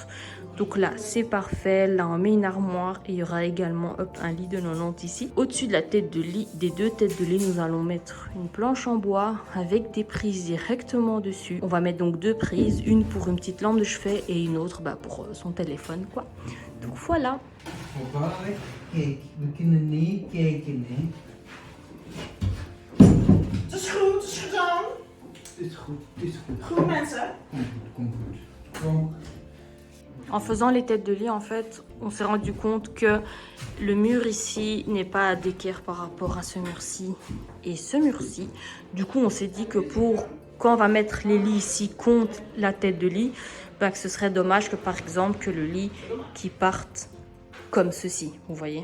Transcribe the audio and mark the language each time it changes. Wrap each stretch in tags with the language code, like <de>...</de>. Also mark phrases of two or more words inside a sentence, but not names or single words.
<fr>Donc là c'est parfait, là on met une armoire et il y aura également un lit de 90 ici. Au-dessus de la tête de lit, des 2 têtes de lit, nous allons mettre une planche en bois avec des prises directement dessus. On va mettre donc 2 prises, une pour une petite lampe de chevet et une autre pour son téléphone quoi. Donc voilà.</fr> <nl>Kijk, we kunnen niet kijken, hè. Het is goed, het is gedaan. Het is goed, het is goed. Goed mensen. Kom goed, kom goed. Kom.</nl> <fr>En faisant les têtes de lit, en fait, on s'est rendu compte que le mur ici n'est pas d'équerre par rapport à ce mur-ci et ce mur-ci. Du coup, on s'est dit que quand on va mettre les lits ici contre la tête de lit, que ce serait dommage que par exemple que le lit qui parte comme ceci, vous voyez.</fr>